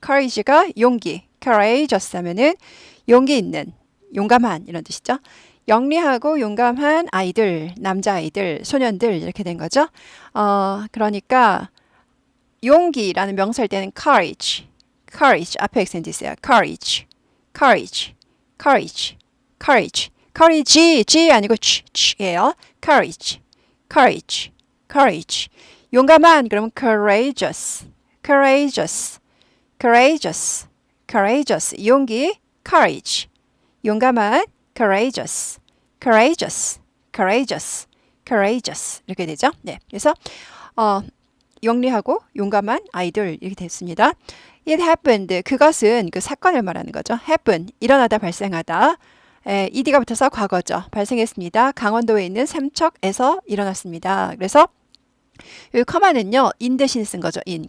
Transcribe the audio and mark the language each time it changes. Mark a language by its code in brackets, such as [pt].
[ko] courage가 용기, courageous 하면은 용기 있는, 용감한 이런 뜻이죠. 영리하고 용감한 아이들, 남자아이들, 소년들 이렇게 된 거죠. 그러니까 용기라는 명사일 때는 courage, courage 앞에 액센트 있어요. [en] courage, courage, courage, courage, courage, G [ko] 아니고 [en] G예요. courage, courage, courage. [ko] 용감한 그러면 [en] courageous, courageous, courageous, courageous. 용기, courage. 용감한, courageous, courageous, courageous, courageous [ko] 이렇게 되죠. 그래서 영리하고 용감한 아이들 이렇게 됐습니다. [en] It happened. [ko] 그것은 그 사건을 말하는 거죠. happen. 일어나다 발생하다. ed가 붙어서 과거죠. 발생했습니다. 강원도에 있는 삼척에서 일어났습니다. 그래서 이 커마는요. in 대신 쓴 거죠. in.